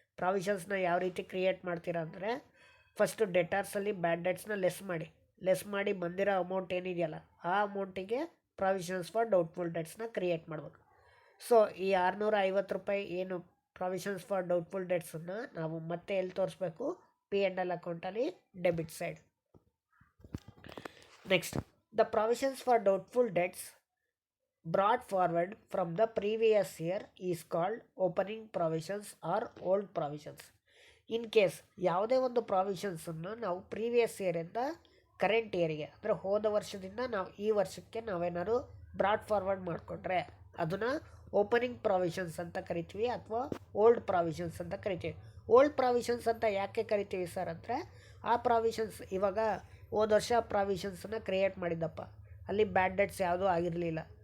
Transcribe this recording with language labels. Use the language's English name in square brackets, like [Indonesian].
[Kannada] ಪ್ರಾವಿಷನ್ಸ್ನ ಯಾವ ರೀತಿ ಕ್ರಿಯೇಟ್ ಮಾಡ್ತೀರಾ ಅಂದರೆ ಫಸ್ಟು ಡೆಟಾರ್ಸಲ್ಲಿ ಬ್ಯಾಡ್ ಡೆಟ್ಸ್ನ ಲೆಸ್ ಮಾಡಿ ಬಂದಿರೋ ಅಮೌಂಟ್ ಏನಿದೆಯಲ್ಲ ಆ ಅಮೌಂಟಿಗೆ ಪ್ರಾವಿಷನ್ಸ್ ಫಾರ್ ಡೌಟ್ಫುಲ್ ಡೆಟ್ಸ್ನ ಕ್ರಿಯೇಟ್ ಮಾಡಬೇಕು. ಸೊ ಈ 650 ರೂಪಾಯಿ ಏನು ಪ್ರಾವಿಷನ್ಸ್ ಫಾರ್ ಡೌಟ್ಫುಲ್ ಡೆಟ್ಸನ್ನು ನಾವು ಮತ್ತೆ ಎಲ್ಲಿ ತೋರಿಸ್ಬೇಕು, P&L ಅಕೌಂಟಲ್ಲಿ debit side. [English] Next, the provisions for doubtful debts brought forward from the previous year is called opening provisions or old provisions. [Kannada] In case ಯಾವುದೇ ಒಂದು ಪ್ರಾವಿಷನ್ಸನ್ನು ನಾವು ಪ್ರೀವಿಯಸ್ ಇಯರಿಂದ ಕರೆಂಟ್ ಇಯರಿಗೆ ಅಂದರೆ ಹೋದ ವರ್ಷದಿಂದ ನಾವು ಈ ವರ್ಷಕ್ಕೆ ನಾವೇನಾದ್ರು ಬ್ರಾಡ್ ಫಾರ್ವರ್ಡ್ ಮಾಡಿಕೊಂಡ್ರೆ ಅದನ್ನು ಓಪನಿಂಗ್ ಪ್ರಾವಿಷನ್ಸ್ ಅಂತ ಕರಿತೀವಿ ಅಥವಾ ಓಲ್ಡ್ ಪ್ರಾವಿಷನ್ಸ್ ಅಂತ ಕರಿತೀವಿ. ಓಲ್ಡ್ ಪ್ರಾವಿಷನ್ಸ್ ಅಂತ ಯಾಕೆ ಕರಿತೀವಿ ಸರ್ ಅಂದರೆ ಆ ಪ್ರಾವಿಷನ್ಸ್ ಇವಾಗ ಹೋದ ವರ್ಷ ಪ್ರಾವಿಷನ್ಸನ್ನು ಕ್ರಿಯೇಟ್ ಮಾಡಿದ್ದಪ್ಪ, ಅಲ್ಲಿ ಬ್ಯಾಡ್ ಡೆಟ್ಸ್ ಯಾವುದೂ ಆಗಿರಲಿಲ್ಲ.